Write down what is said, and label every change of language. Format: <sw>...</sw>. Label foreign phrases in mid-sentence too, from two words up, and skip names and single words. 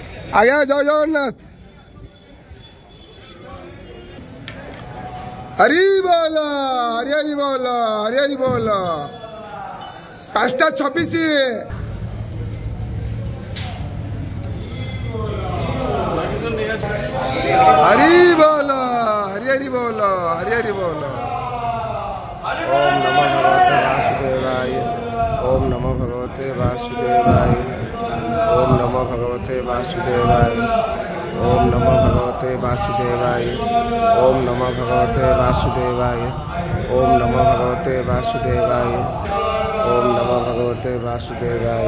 <or>ଆଜ୍ଞା ଜୟ ଜଗନ୍ନାଥ। ହରି ବୋଲ ହରି ହରି ବୋଲ ହରି ହରି ବୋଲ।</or> <hi>5:26 हरि बोल हरि हरि बोल हरि हरि बोल।</hi> <sa>ओम नमो भगवते वासुदेवाय। ओम नमो भगवते वासुदेवाय। ओम नमो भगवते वासुदेवाय। ओम नमो भगवते वासुदेवाय। ओम नमो भगवते वासुदेवाय। ओम नमो भगवते वासुदेवाय।</sa>